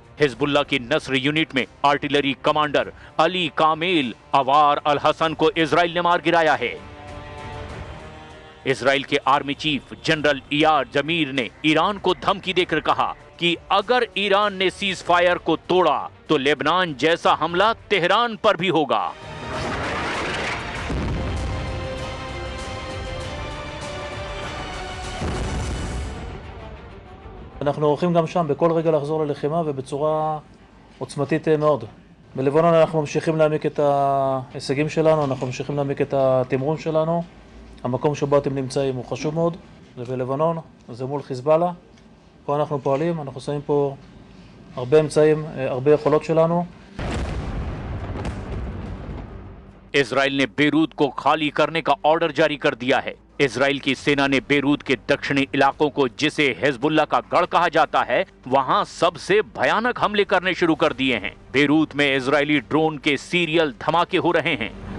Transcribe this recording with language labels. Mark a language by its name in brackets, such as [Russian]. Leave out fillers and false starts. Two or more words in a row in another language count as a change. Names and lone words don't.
[Hindi] हिजबुल्लाह की नस्र यूनिट में [English] artillery commander [Hindi] अली कामिल अवार अल हसन को इजराइल ने मार गिराया है। इजराइल के [English] army chief [Hindi] जनरल इयार जमीर ने ईरान को धमकी देकर कहा कि अगर ईरान ने [English] ceasefire [Hindi] को तोड़ा तो लेबनान जैसा हमला तेहरान पर भी होगा। [Hebrew] אנחנו עורכים גם שם בכל רגע לחזור ללחימה ובצורה עוצמתית מאוד. בלבנון אנחנו ממשיכים להעמיק את ההישגים שלנו, אנחנו ממשיכים להעמיק את התמרון שלנו. המקום שבו אתם נמצאים הוא חשוב מאוד, זה בלבנון, זה מול חיזבאללה. פה אנחנו פועלים, אנחנו שמים פה הרבה אמצעים, הרבה יכולות שלנו. [Hindi] इजराइल ने बेरूत को खाली करने का ऑर्डर जारी कर दिया है। इजराइल की सेना ने बेरूत के दक्षिणी इलाकों को, जिसे हिजबुल्लाह का गढ़ कहा जाता है, वहां सबसे भयानक हमले करने शुरू कर दिए हैं। बेरूत में इजरायली ड्रोन के सीरियल धमाके हो रहे हैं।